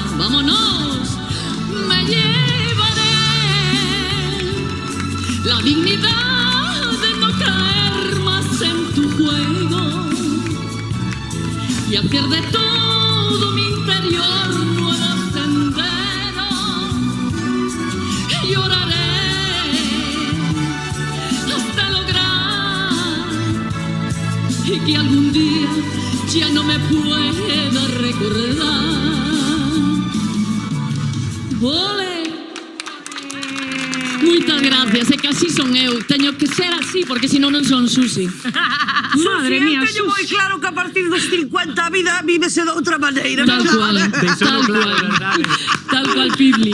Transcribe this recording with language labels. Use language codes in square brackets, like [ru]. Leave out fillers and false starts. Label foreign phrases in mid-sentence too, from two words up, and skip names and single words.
[es] Vámonos, me llevaré la dignidad de no caer más en tu juego y hacer de todo mi interior nuevos senderos. Lloraré hasta lograr y que algún día ya no me pueda recordar. Ole. [gl] Moitas gracias, é que así son eu. Teño que ser así, porque senón non son Susi. [es] Madre mía, [gl] Susi, moi claro que a partir dos 50 a vida vívese de outra maneira. Tal cual, tal cual, Pibli.